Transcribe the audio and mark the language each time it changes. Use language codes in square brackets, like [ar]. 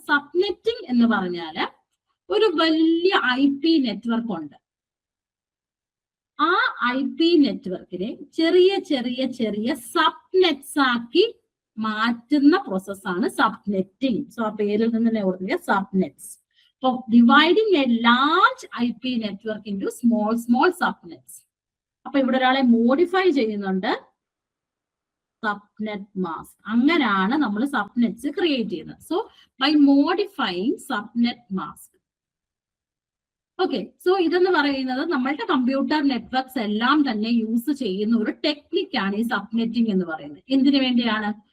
[ml] Subnetting എന്ന് പറഞ്ഞാല് ഒരു വലിയ IP നെറ്റ്വർക്ക് ഉണ്ട്. ആ IP നെറ്റ്വർക്കിനെ ചെറിയ ചെറിയ ചെറിയ സബ്നെറ്റ്സ് ആക്കി മാറ്റുന്ന പ്രോസസ്സാണ് സബ്നെറ്റിംഗ്. സോ ആ പേരിൽ നിന്ന് തന്നെ ഓർക്കുക, സബ്നെറ്റ്സ്. [en] So dividing a large IP network into small subnets. [ml] അപ്പൊ ഇവിടെ ഒരാളെ മോഡിഫൈ ചെയ്യുന്നുണ്ട്, സബ്നെറ്റ് മാസ്ക്. അങ്ങനെയാണ് നമ്മൾ സബ്നെറ്റ്സ് ക്രിയേറ്റ് ചെയ്യുന്നത്. [en] So by modifying subnet mask. [ml] Okay, so ഇതെന്ന് പറയുന്നത് നമ്മളുടെ കമ്പ്യൂട്ടർ നെറ്റ്വർക്ക്സ് എല്ലാം തന്നെ യൂസ് ചെയ്യുന്ന ഒരു ടെക്നിക്കാണ് ഈ സബ്നെറ്റിംഗ് എന്ന് പറയുന്നത്. എന്തിനു വേണ്ടിയാണ്?